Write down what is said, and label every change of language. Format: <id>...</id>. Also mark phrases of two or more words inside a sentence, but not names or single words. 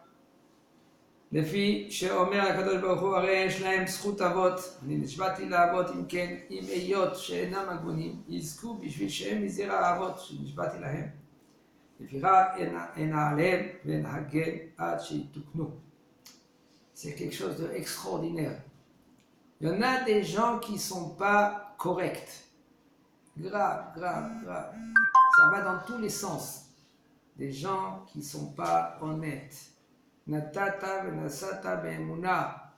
<he>לפי שאומר הקדוש ברוך הוא, הרי יש להם זכות אבות, אני נשבעתי לאבות אם כן, אם היות שאינם הגונים, יזכו בשביל שהם מזרע האבות שנשבעתי להם. לפיכך אנעליהם ואנהגן עד שיתוקנו.</he> <fr>C'est quelque chose d'extraordinaire. Il y en a des gens qui ne sont pas corrects. Grave. Ça va dans tous les sens. Des gens qui ne sont pas honnêtes.</fr> <he>נתת ונשאת באמונה.</he>